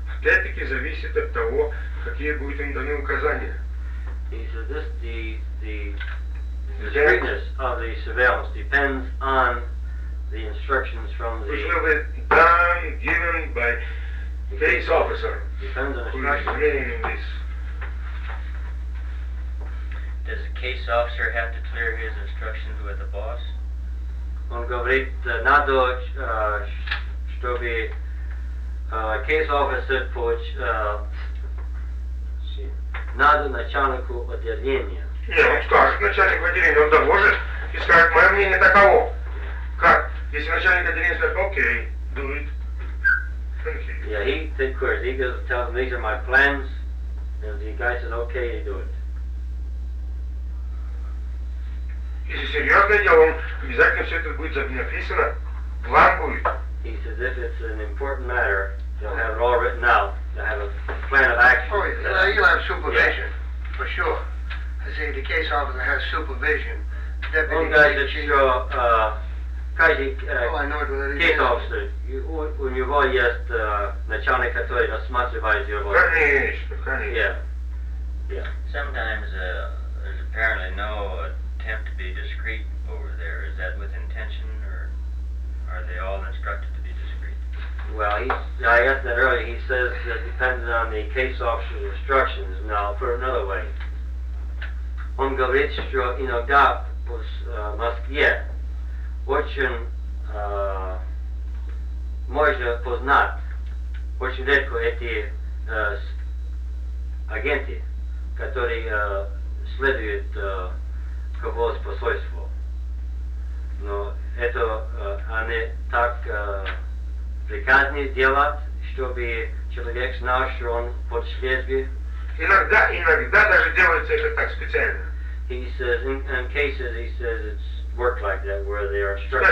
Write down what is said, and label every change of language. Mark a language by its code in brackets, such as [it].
[ru] Опять-таки зависит от того, какие будут им даны указания. [en] So this, the discreetness of the surveillance depends on the instructions from the... Which will be done, given by case officer. Depends on who is reading in this. Does the case officer have to clear his instructions with the boss? [ru] Он говорит, надо, чтобы case officer поч... Надо начальнику отделения. Нет, он скажет начальнику отделения, он доложит и скажет, мое мнение таково. Как? Если начальник отделения скажет, окей, [en] do it. Yeah, he said, course, he goes tell them, these are my plans, and the guy said, okay, they do it. [ru] Если серьезное дело, обязательно все это будет написано, план будет. [en] He said, if it's an important matter, they'll have it all written out, they'll have a plan of action. Oh, he'll have supervision, yeah. For sure. I say, the case officer has supervision. One guy said, [ru] Каждый case officer, у него есть начальник, который рассматривает его. Конечно. [en] Sometimes there's apparently no attempt to be discreet over there. Is that with intention, or are they all instructed to be discreet? Well, I asked that earlier. He says that depends on the case officer's instructions. Now, put it another way. [ru] Он говорит, что иногда в Москве очень можно познать очень редко эти агенты, которые следуют кого с посольства. Но это они так приказаны делать, чтобы человек знал, что он под следствием. Иногда даже делается это так специально. [en] He says, in cases, he says it's worked like that, where they are instructed